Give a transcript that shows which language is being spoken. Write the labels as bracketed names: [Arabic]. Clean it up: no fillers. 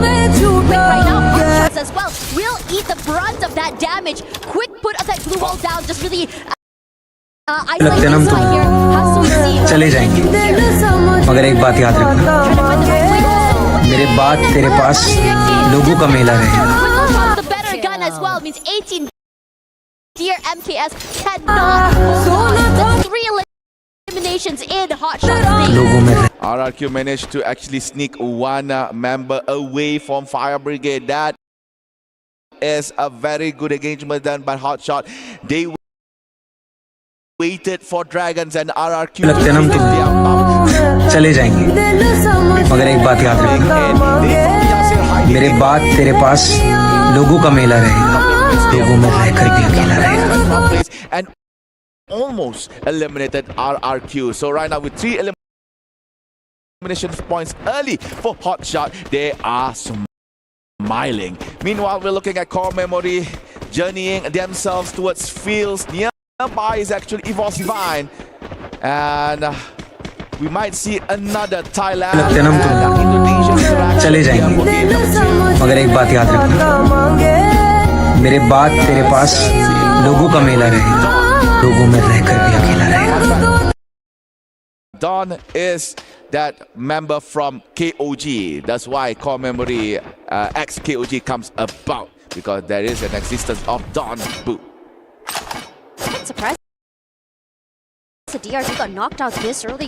[English] Right now, Hotshot as well will eat the brunt of that damage. Quick put of that glue wall down, just really [Hindi] लगते ना हम [English] isolating right here. How so we see? [Hindi] चले जाएंगे मगर एक बात याद रखना [English] Trying to find the right way. [Hindi] मेरे बाद तेरे पास लोगों का मेला रहेगा [English] The better gun as well means 18 dear MKS cannot hold on. That's 3 eliminations in Hotshot's name. [Hindi] लोगों में [English] RRQ managed to actually sneak one member away from Fire Brigade. That is a very good engagement done by Hotshot. They waited for Dragons and RRQ to [Hindi] लगते ना हम [English] finish their mount. [Hindi] चले जाएंगे मगर एक बात याद रखना मेरे बाद तेरे पास लोगों का मेला रहेगा लोगों में रहकर भी अकेला रहेगा [English] And almost eliminated RRQ. So right now with 3 elimination points early for Hotshot, they are smiling. Meanwhile, we're looking at Core Memory journeying themselves towards fields. Nearby is actually Evolve Divine. And we might see another Thailand [Hindi] लगते ना हम [English] and Indonesian interaction [Hindi] चले जाएंगे [English] for game number 2. [Hindi] मगर एक बात याद रखना मेरे बाद तेरे पास लोगों का मेला रहेगा लोगों में रहकर भी अकेला रहेगा [English] Don is that member from KOG. That's why Core Memory ex-KOG comes about, because there is an existence of Don Boo. I'm surprised the DRG got knocked out this early.